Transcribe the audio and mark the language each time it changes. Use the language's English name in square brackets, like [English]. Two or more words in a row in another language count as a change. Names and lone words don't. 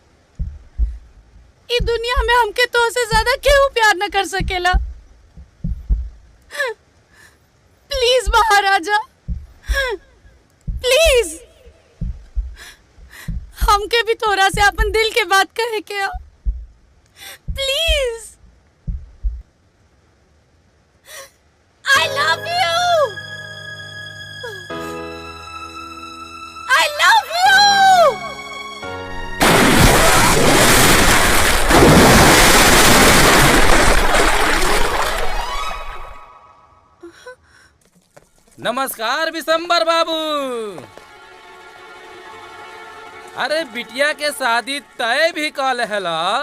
[Bhojpuri] ई दुनिया में हमके तो से ज्यादा केहू प्यार न कर सकेला। प्लीज महाराजा, प्लीज हमके भी तोरा से अपन दिल के बात कहे के। [English] प्लीज, I love you. I love you. [Bhojpuri] नमस्कार विशंबर बाबू। अरे बिटिया के शादी तय भी कल हैला